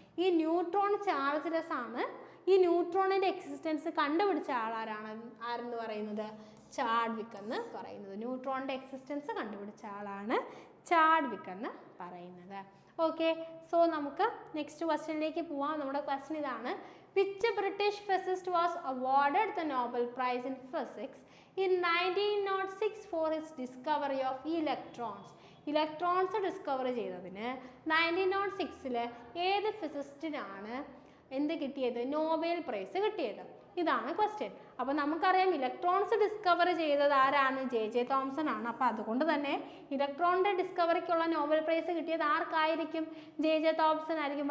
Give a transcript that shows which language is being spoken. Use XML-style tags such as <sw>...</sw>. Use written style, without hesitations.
<ml>ഈ neutron charge less ആണ്. ഈ ന്യൂട്രോണിൻ്റെ എക്സിസ്റ്റൻസ് കണ്ടുപിടിച്ച ആരെന്ന് പറയുന്നത്? ചാഡ്വിക്ക് എന്ന് പറയുന്നത്. ന്യൂട്രോണിൻ്റെ എക്സിസ്റ്റൻസ് കണ്ടുപിടിച്ച ആളാണ് ചാഡ്വിക്ക് എന്ന് പറയുന്നത്. ഓക്കെ, സോ നമുക്ക് നെക്സ്റ്റ് ക്വസ്റ്റ്യനിലേക്ക് പോവാം. നമ്മുടെ ക്വസ്റ്റ്യൻ ഇതാണ്:</ml> <en>which British physicist was awarded the Nobel Prize in Physics in 1906 for his discovery of electrons?</en> <ml>Electrons discover ചെയ്തതിന് 1906 ഏത് ഫിസിസ്റ്റിനാണ് എന്ത് കിട്ടിയത്? നോബൽ പ്രൈസ് കിട്ടിയത്. ഇതാണ് ക്വസ്റ്റ്യൻ. അപ്പോൾ നമുക്കറിയാം ഇലക്ട്രോൺസ് ഡിസ്കവർ ചെയ്തത് ആരാണ്? J.J. തോംസൺ ആണ്. അപ്പോൾ അതുകൊണ്ട് തന്നെ ഇലക്ട്രോണിൻ്റെ ഡിസ്കവറിക്കുള്ള നോബൽ പ്രൈസ് കിട്ടിയത് ആർക്കായിരിക്കും? J.J. തോംസൺ ആയിരിക്കും.</ml>